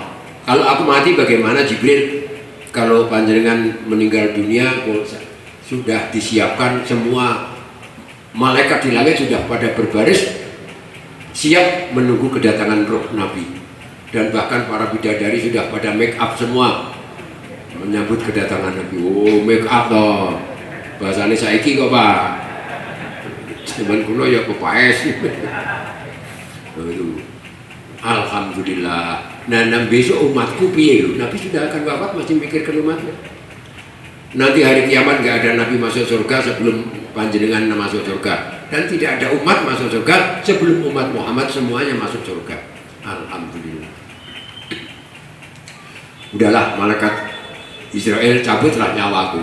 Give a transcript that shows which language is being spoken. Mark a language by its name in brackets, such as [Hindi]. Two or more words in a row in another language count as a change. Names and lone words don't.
[Indonesian] Kalau aku mati bagaimana Jibril? Kalau panjenengan meninggal dunia sudah disiapkan semua malaikat di langit sudah pada berbaris siap menunggu kedatangan roh Nabi, dan bahkan para bidadari sudah pada [English] make up [Indonesian] semua menyambut kedatangan Nabi. [Javanese] Oh, [English] make up [Javanese] toh bahasanya saiki kok Pak, cuman kuno ya kepaes. [Indonesian] Alhamdulillah. [Javanese] Nah besok umatku piye lho? [Indonesian] Nabi sudah akan wafat masih mikirkan umatnya. Nanti hari kiamat nggak ada Nabi masuk surga sebelum panjenengan masuk surga, dan tidak ada umat masuk surga sebelum umat Muhammad semuanya masuk surga. Alhamdulillah. Udahlah, malaikat Israel cabutlah nyawaku.